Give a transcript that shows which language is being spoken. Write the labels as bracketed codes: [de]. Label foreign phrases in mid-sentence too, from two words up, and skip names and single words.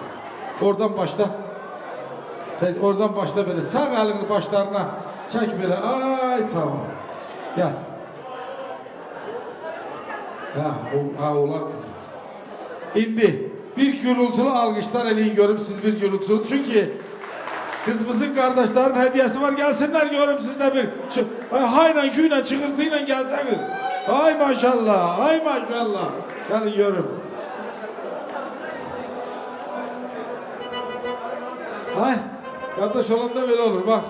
[az] Oradan başla belə. Sağ əlini başlarına çək belə. Ay sağ ol. Gel. Onlar. İndi bir gürültülü alkışlar eləyin görüm, siz bir gürültülü. [tr] Çünkü kızımızın kardeşlerin hediyesi var, gelsinler görüm sizde bir. Hayla küyle çıkırtıyla gelseniz. Ay maşallah, ay maşallah. Gelin görüm. Ay, kardeş olan da böyle olur bak.